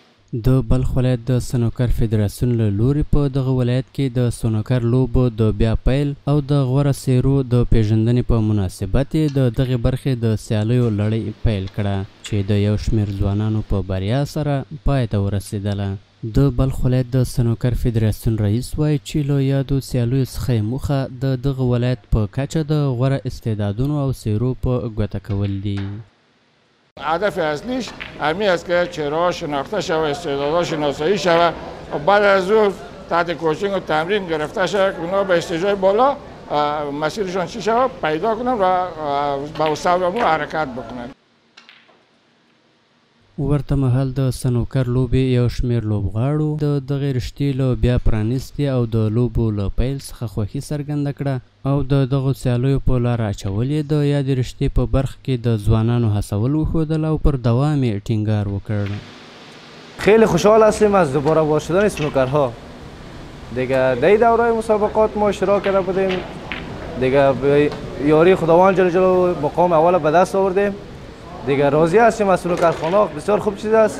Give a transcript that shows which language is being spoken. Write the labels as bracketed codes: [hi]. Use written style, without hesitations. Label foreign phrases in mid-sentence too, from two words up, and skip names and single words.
[ps] د بلخ ولایت د سنوکر فدراسیون له لوري په دغه ولایت کې د سنوکر لوبو د بیا پیل او د غوره څیرو د پیژندنې په مناسبت یې د دغې برخې د سیالیو لړۍ پیل کړه چې د یو شمېر ځوانانو په بریا سره پای ته ورسېدله. د بلخ ولایت د سنوکر فدراسیون رئیس وایي چې له یادو سیالیو څخه موخه د دغه ولایت په کچه د غوره استعدادونو او څیرو په ګوته کول دي. [fa] هدف اصلیش همین است که چهره‌ها شناخته شود، استعدادها شناسایی شود و بعد از اون تحت کوچینگ و تمرین گرفته شود که اونا به استیج‌های بالا مسیرشان چی شود پیدا کنن و با صبر حرکت بکنن. [ps] ورته مهال د سنوکر لوبې یو شمېر لوبغاړو د دغې رشتې له بیا پرانیستې او د لوبو له پیل څخه خوښي څرګنده کړه او د دغو سیالیو په لاره اچول یې د یادې رشتې په برخه کې د ځوانانو هڅول وښودل او پر دوام یې ټینګار وکړ. [fa] خیلی خوشحال هستیم از دوباره باز شدن سنوکرها. دیگه در دوره مسابقات ما اشتراک کرده بودیم، دیگه به یاری خداوند [ar] جل جلاله [fa] مقام اول به دست آوردیم. دیگه راضی هستیم از سنوکرخانه، بسیار خوب چیز است.